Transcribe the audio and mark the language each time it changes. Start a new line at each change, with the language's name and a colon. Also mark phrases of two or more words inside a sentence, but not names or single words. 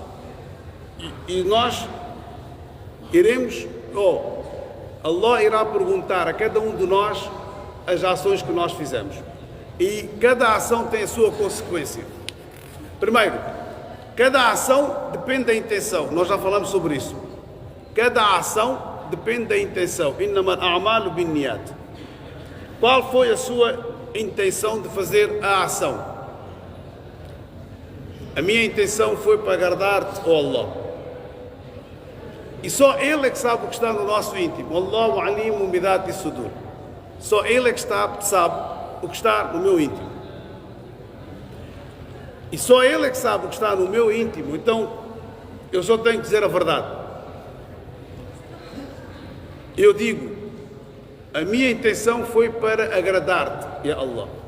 Portuguese: E nós iremos, Allah irá perguntar a cada um de nós as ações que nós fizemos. E cada ação tem a sua consequência. Primeiro, cada ação depende da intenção. Nós já falamos sobre isso. Cada ação depende da intenção.
Arabic: إنما الأعمال بالنيات.
Portuguese: Qual foi a sua intenção de fazer a ação? A minha intenção foi para agradar-te, ó Allah. E só Ele é que sabe o que está no nosso íntimo.
Arabic: الله عليم بذات الصدور.
Portuguese: Só Ele é que sabe o que está no meu íntimo. E só Ele é que sabe o que está no meu íntimo. Então, eu só tenho que dizer a verdade. Eu digo, a minha intenção foi para agradar-te, ya Allah.